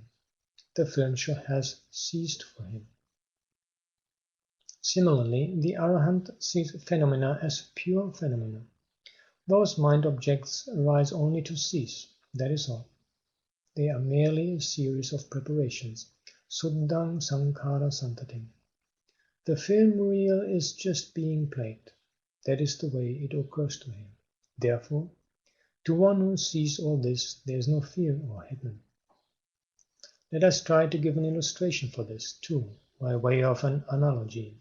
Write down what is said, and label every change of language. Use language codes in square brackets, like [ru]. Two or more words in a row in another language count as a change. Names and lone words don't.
[en] The film show has ceased for him. Similarly, the Arahant sees phenomena as pure phenomena. Those mind objects arise only to cease, that is all. They are merely a series of preparations, [pi] suddhang sankhara santatim. [en] The film reel is just being played. That is the way it occurs to him. Therefore, to one who sees all this, there is no fear or hidden. Let us try to give an illustration for this, too, by way of an analogy.